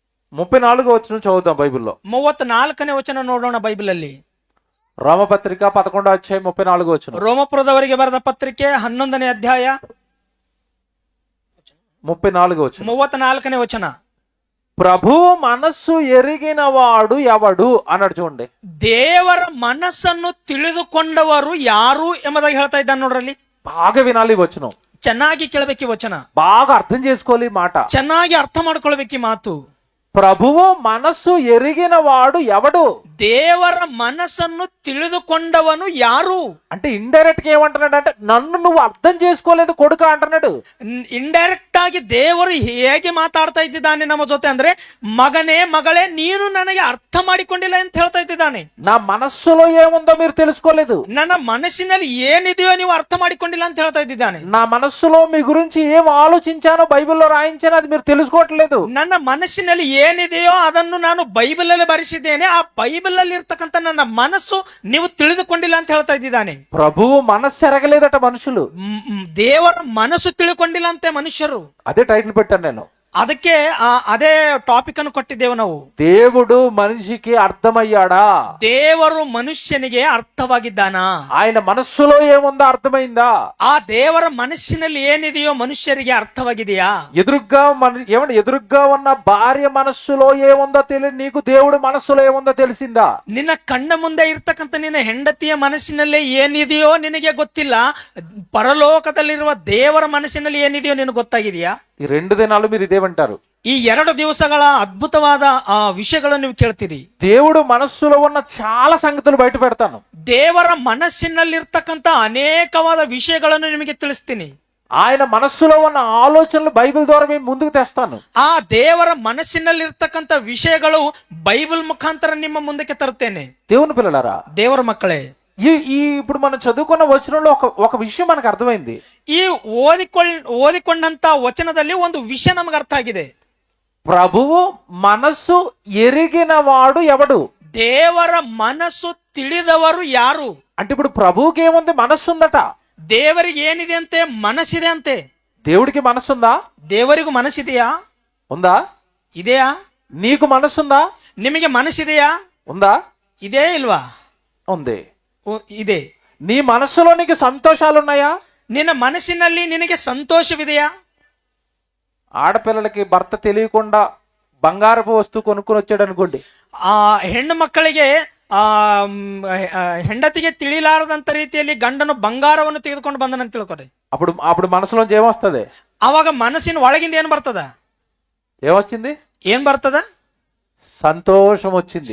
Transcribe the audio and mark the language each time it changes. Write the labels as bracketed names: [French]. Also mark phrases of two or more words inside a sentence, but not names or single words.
[Telugu] 34వ వచనం చదువుతాం బైబిల్లో. [Kannada] 34ನೇ ವಚನ ನೋಡೋಣ ಬೈಬಲಲ್ಲಿ. [Telugu] రోమపత్రిక 11వ అధ్యాయం 34వ వచనం. [Kannada] ರೋಮಪುರದವರಿಗೆ ಬರೆದ ಪತ್ರಿಕೆ 11ನೇ ಅಧ್ಯಾಯ [Telugu] 34వ వచనం. [Kannada] 34ನೇ ವಚನ. [Telugu] ప్రభు మనస్సు ఎరిగిన వాడు ఎవడు అన్నాడు చూడండి. [Kannada] ದೇವರ ಮನಸ್ಸನ್ನು ತಿಳಿದುಕೊಂಡವರು ಯಾರು ಎಂಬುದಾಗಿ ಹೇಳ್ತಾ ಇದ್ದಾನೆ ನೋಡ್ರಲ್ಲಿ. [Telugu] బాగా వినాలి ఈ వచనం, [Kannada] ಚೆನ್ನಾಗಿ ಕೇಳಬೇಕು ಈ ವಚನ, [Telugu] బాగా అర్థం చేసుకోవాలి ఈ మాట. [Kannada] ಚೆನ್ನಾಗಿ ಅರ್ಥ ಮಾಡ್ಕೊಳ್ಬೇಕು ಈ ಮಾತು. [Telugu] ప్రభువు మనస్సు ఎరిగిన వాడు ఎవడు? [Kannada] ದೇವರ ಮನಸ್ಸನ್ನು ತಿಳಿದುಕೊಂಡವನು ಯಾರು [Telugu] అంటే ఇండైరెక్ట్ గా ఏమంటున్నాడు అంటే, నన్ను నువ్వు అర్థం చేసుకోలేదు కొడుక అంటున్నాడు. [Kannada] ಇಂಡೈರೆಕ್ಟ್ ಆಗಿ ದೇವರು ಹೇಗೆ ಮಾತಾಡ್ತಾ ಇದ್ದಾನೆ ನಮ್ಮ ಜೊತೆ ಅಂದ್ರೆ, ಮಗನೇ ಮಗಳೇ ನೀನು ನನಗೆ ಅರ್ಥ ಮಾಡಿಕೊಂಡಿಲ್ಲ ಅಂತ ಹೇಳ್ತಾ ಇದ್ದಾನೆ. [Telugu] నా మనస్సులో ఏముందో మీరు తెలుసుకోలేదు, [Kannada] ನನ್ನ ಮನಸ್ಸಿನಲ್ಲಿ ಏನಿದೆಯೋ ನೀವು ಅರ್ಥ ಮಾಡಿಕೊಂಡಿಲ್ಲ ಅಂತ ಹೇಳ್ತಾ ಇದ್ದಾನೆ. [Telugu] నా మనస్సులో మీ గురించి ఏం ఆలోచించానో బైబిల్లో రాయించానో అది మీరు తెలుసుకోవట్లేదు. [Kannada] ನನ್ನ ಮನಸ್ಸಿನಲ್ಲಿ ಏನಿದೆಯೋ ಅದನ್ನು ನಾನು ಬೈಬಲ್ ಅಲ್ಲಿ ಬರೆಸಿದ್ದೇನೆ, ಆ ಬೈಬಲ್ ಅಲ್ಲಿ ಇರ್ತಕ್ಕಂಥ ನನ್ನ ಮನಸ್ಸು ನೀವು ತಿಳಿದುಕೊಂಡಿಲ್ಲ ಅಂತ ಹೇಳ್ತಾ ಇದ್ದಾನೆ. [Telugu] ప్రభువు మనస్సు ఎరగలేదట మనుషులు, [Kannada] ದೇವರ ಮನಸ್ಸು ತಿಳ್ಕೊಂಡಿಲ್ಲ ಅಂತೆ ಮನುಷ್ಯರು. [Telugu] అదే టైటిల్ పెట్టాను నేను. [Kannada] ಅದಕ್ಕೆ ಅದೇ ಟಾಪಿಕ್ ಅನ್ನು ಕೊಟ್ಟಿದ್ದೇವೆ ನಾವು. [Telugu] దేవుడు మనిషికి అర్థమయ్యాడా? [Kannada] ದೇವರು ಮನುಷ್ಯನಿಗೆ ಅರ್ಥವಾಗಿದ್ದಾನಾ? [Telugu] ఆయన మనస్సులో ఏముందో అర్థమైందా? [Kannada] ಆ ದೇವರ ಮನಸ್ಸಿನಲ್ಲಿ ಏನಿದೆಯೋ ಮನುಷ್ಯರಿಗೆ ಅರ್ಥವಾಗಿದೆಯಾ? [Telugu] ఎదురుగ్గా ఉన్న భార్య మనస్సులో ఏముందో తెలియదు, నీకు దేవుడు మనస్సులో ఏముందో తెలిసిందా? [Kannada] ನಿನ್ನ ಕಣ್ಣ ಮುಂದೆ ಇರ್ತಕ್ಕಂಥ ನಿನ್ನ ಹೆಂಡತಿಯ ಮನಸ್ಸಿನಲ್ಲಿ ಏನಿದೆಯೋ ನಿನಗೆ ಗೊತ್ತಿಲ್ಲ, ಪರಲೋಕದಲ್ಲಿರುವ ದೇವರ ಮನಸ್ಸಿನಲ್ಲಿ ಏನಿದೆಯೋ ನಿನಗೆ ಗೊತ್ತಾಗಿದೆಯಾ? [Telugu] ఈ 2 దినాలు మీరు ఇదేమంటారు. [Kannada] ಈ 2 ದಿವಸಗಳ ಅದ್ಭುತವಾದ ವಿಷಯಗಳನ್ನು ನೀವು ಕೇಳ್ತೀರಿ. [Telugu] దేవుడు మనస్సులో ఉన్న చాలా సంగతులు బయట పెడతాను. [Kannada] ದೇವರ ಮನಸ್ಸಿನಲ್ಲಿರ್ತಕ್ಕಂಥ ಅನೇಕವಾದ ವಿಷಯಗಳನ್ನು ನಿಮಗೆ ತಿಳಿಸ್ತೀನಿ. [Telugu] ఆయన మనస్సులో ఉన్న ఆలోచనలు బైబిల్ ద్వారా మేము ముందుకు తెస్తాను. [Kannada] ಆ ದೇವರ ಮನಸ್ಸಿನಲ್ಲಿರ್ತಕ್ಕಂಥ ವಿಷಯಗಳು ಬೈಬಲ್ ಮುಖಾಂತರ ನಿಮ್ಮ ಮುಂದಕ್ಕೆ ತರುತ್ತೇನೆ. [Telugu] దేవుని పిల్లలారా, [Kannada] ದೇವರ ಮಕ್ಕಳೇ, [Telugu] ఇప్పుడు మనం చదువుకున్న వచనంలో ఒక విషయం మనకు అర్థమైంది. [Kannada] ಈ ಓದಿಕೊಂಡಂತ ವಚನದಲ್ಲಿ ಒಂದು ವಿಷಯ ನಮಗೆ ಅರ್ಥ ಆಗಿದೆ. [Telugu] ప్రభువు మనస్సు ఎరిగిన వాడు ఎవడు? [Kannada] ದೇವರ ಮನಸ್ಸು ತಿಳಿದವರು ಯಾರು [Telugu] అంటే ఇప్పుడు ప్రభువుకి ఏముంది? మనస్సు ఉందట. [Kannada] ದೇವರಿಗೆ ಏನಿದೆ ಅಂತೆ? ಮನಸ್ಸಿದೆ ಅಂತೆ. [Telugu] దేవుడికి మనస్సుందా? [Kannada] ದೇವರಿಗೂ ಮನಸ್ಸಿದೆಯಾ? [Telugu] ఉందా? [Kannada] ಇದೆಯಾ? [Telugu] నీకు మనస్సుందా? [Kannada] ನಿಮಗೆ ಮನಸ್ಸಿದೆಯಾ? [Telugu] ఉందా? [Kannada] ಇದೇ ಇಲ್ವಾ? [Telugu] ఉంది. [Kannada] ಇದೆ. [Telugu] నీ మనస్సులో నీకు సంతోషాలున్నాయా? [Kannada] ನಿನ್ನ ಮನಸ್ಸಿನಲ್ಲಿ ನಿನಗೆ ಸಂತೋಷವಿದೆಯಾ? [Telugu] ఆడపిల్లలకి భర్త తెలియకుండా బంగారపు వస్తువు కొనుక్కొని వచ్చాడు అనుకోండి, [Kannada] ಆ ಹೆಣ್ಣು ಮಕ್ಕಳಿಗೆ ಹೆಂಡತಿಗೆ ತಿಳಿಲಾರದಂತ ರೀತಿಯಲ್ಲಿ ಗಂಡನು ಬಂಗಾರವನ್ನು ತೆಗೆದುಕೊಂಡು ಬಂದನಂತ ತಿಳ್ಕೊರಿ. [Telugu] అప్పుడు మనసులోంచి ఏమొస్తుంది? [Kannada] ಅವಾಗ ಮನಸ್ಸಿನ ಒಳಗಿಂದ ಏನ್ ಬರ್ತದ? [Telugu] ఏమొచ్చింది? [Kannada] ಏನ್ ಬರ್ತದ? [Telugu] సంతోషం వచ్చింది,